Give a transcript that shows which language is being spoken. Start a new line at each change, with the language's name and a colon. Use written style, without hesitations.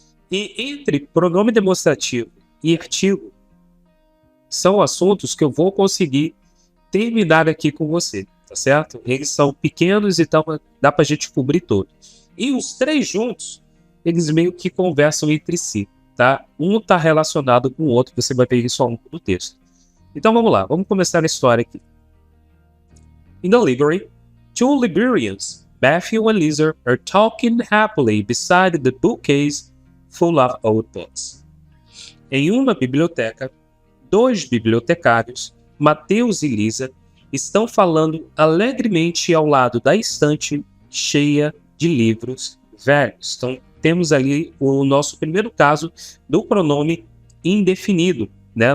Portuguese: E entre pronome demonstrativo e artigo, são assuntos que eu vou conseguir terminar aqui com você, tá certo? Eles são pequenos, então dá pra gente cobrir todos. E os três juntos, eles meio que conversam entre si, tá? Um tá relacionado com o outro, você vai ver isso ao longo do texto. Então vamos lá, vamos começar a história aqui.
English: In the library, two librarians, Matthew and Lisa, are talking happily beside the bookcase full of old books.
Portuguese: Em uma biblioteca, dois bibliotecários, Mateus e Lisa, estão falando alegremente ao lado da estante cheia de livros velhos. Então, temos ali o nosso primeiro caso do pronome indefinido, né?